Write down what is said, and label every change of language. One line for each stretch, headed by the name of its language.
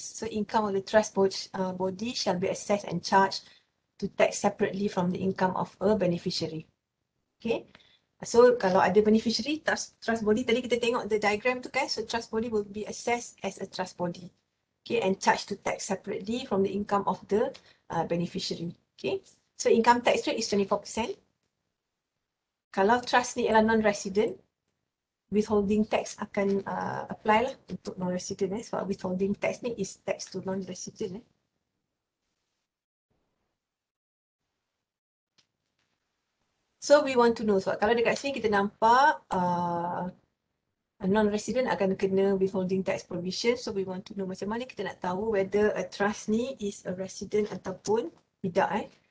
English: So income of the trust body shall be assessed and charged to tax separately from the income of a beneficiary. Okay. So kalau ada beneficiary, trust body,
Malay: tadi kita tengok
English: the diagram tu kan, so trust body will be assessed as a trust body. Okay, and charged to tax separately from the income of the beneficiary. Okay, so income tax rate is 24%.
Malay: Kalau trust ni ialah non-resident, withholding tax akan apply lah untuk non-resident.
English: Sebab withholding tax ni is tax to non-resident. So we want to know,
Malay: sebab kalau dekat sini kita nampak Non-resident akan kena withholding tax provision.
English: So we want to know
Malay: macam mana kita nak tahu
English: whether a trust ni is a resident
Malay: ataupun tidak.